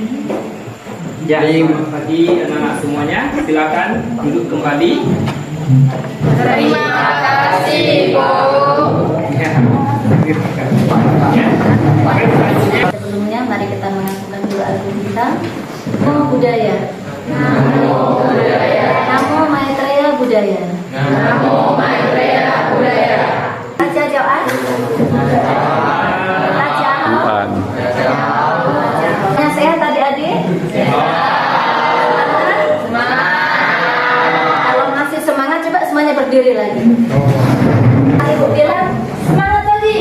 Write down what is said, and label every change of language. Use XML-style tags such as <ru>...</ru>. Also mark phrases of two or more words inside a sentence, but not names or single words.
<id>Ya, selamat pagi anak-anak semuanya. Silakan duduk kembali. Terima kasih, Bu. Ya. Sebelumnya mari kita mengajukan doa agung kita.</id> <pi>Namo Buddhaya. Namo Buddhaya. Namo Maitreya Buddhaya. Namo Maitreya Buddhaya.</pi> <id>Baca doa. Baca hal. Yang sehat adik-adik? Semangat. Kalau masih semangat coba semuanya berdiri lagi. Ibu bilang semangat pagi.</id>